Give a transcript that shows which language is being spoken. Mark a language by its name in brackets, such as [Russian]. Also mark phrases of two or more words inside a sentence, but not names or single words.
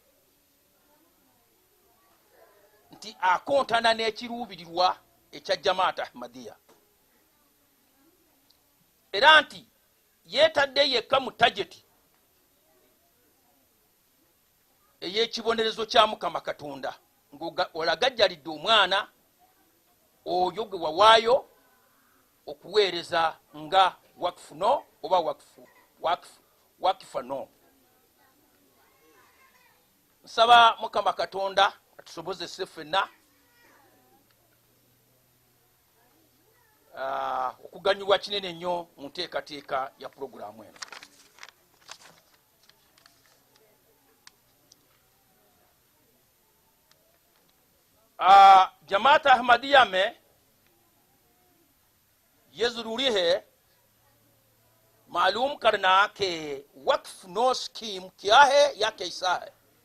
[Ganda] nti akontana n'ekiruubirirwa ekya Jamaat Ahmadiyya, era nti yeetadde yekka mu tageti ey'ekibonerezo kya Mukama Katonda ng'olagajjalidde omwana oyo gwe wawaayo okuweereza nga Waqf-E-Nau oba Waqf-E-Nau. Nsaba Mukama Katonda atusobozese ffenna okuganyulwa kinene nnyo mu nteekateeka ya pulogulaamu eno. [Hindi] जमात अहमदिया में ये जरूरी है मालूम करना कि वक्फ नो स्कीम क्या है या कैसा है।